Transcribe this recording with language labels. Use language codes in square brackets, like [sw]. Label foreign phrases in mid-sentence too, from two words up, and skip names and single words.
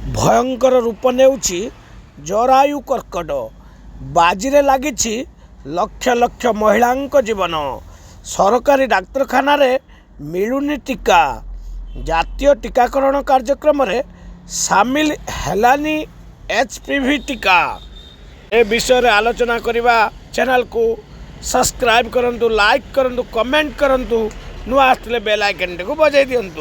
[or] ଭୟଙ୍କର ରୂପ ନେଉଛି ଜରାୟୁ କର୍କଟ। ବାଜିରେ ଲାଗିଛି ଲକ୍ଷ ଲକ୍ଷ ମହିଳାଙ୍କ ଜୀବନ। ସରକାରୀ ଡାକ୍ତରଖାନା ରେ ମିଳୁନି ଟୀକା। ଜାତୀୟ ଟୀକାକରଣ କାର୍ଯ୍ୟକ୍ରମ ରେ ସାମିଲ ହେଲାନି ଏଚପିଭି ଟୀକା। ଏ ବିଷୟ ଆଲୋଚନା କରିବା ଚ୍ୟାନେଲ କୁ ସବସ୍କ୍ରାଇବ କରନ୍ତୁ, ଲାଇକ କରନ୍ତୁ, କମେଣ୍ଟ କରନ୍ତୁ, ନୂଆ ଆସିଲେ [en] bell icon [or] କୁ ବଜାଇ ଦିଅନ୍ତୁ।